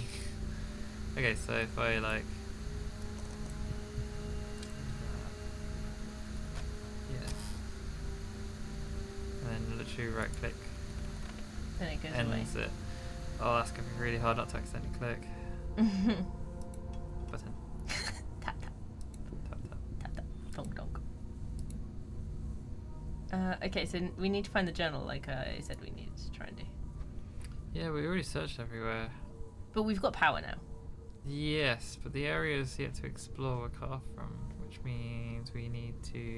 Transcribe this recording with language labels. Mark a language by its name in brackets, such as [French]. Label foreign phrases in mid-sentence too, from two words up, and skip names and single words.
[English] Okay, so if I like. Yeah. And then literally right click Then it goes away. ends it. Oh, that's gonna be really hard not to accidentally click. Button. Tap, tap. Tap tap. Tap, tap. Donk, donk. Okay, so we need to find the journal like I said we needed to try and do. Yeah, we already searched everywhere. But we've got power now. Yes, but the area is yet to explore we're cut off from, which means we need to.